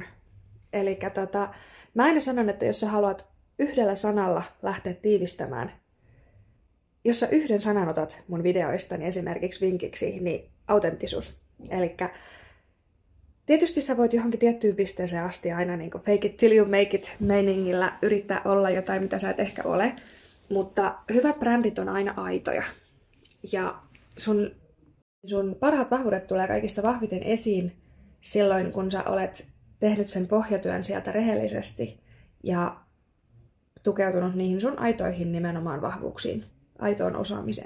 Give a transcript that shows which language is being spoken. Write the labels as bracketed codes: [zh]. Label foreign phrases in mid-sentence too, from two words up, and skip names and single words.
[fi] Eli mä aina sanon, että jos sä haluat yhdellä sanalla lähteä tiivistämään, jos sä yhden sanan otat mun videoistani esimerkiksi vinkiksi, niin autenttisuus. Eli tietysti sä voit johonkin tiettyyn pisteeseen asti aina niin kuin [en] fake it till you make it [fi] -meiningillä yrittää olla jotain, mitä sä et ehkä ole. Mutta hyvät brändit on aina aitoja. Ja sun parhaat vahvuudet tulee kaikista vahviten esiin silloin, kun sä olet tehnyt sen pohjatyön sieltä rehellisesti ja tukeutunut niihin sun aitoihin nimenomaan vahvuuksiin, aitoon osaamiseen.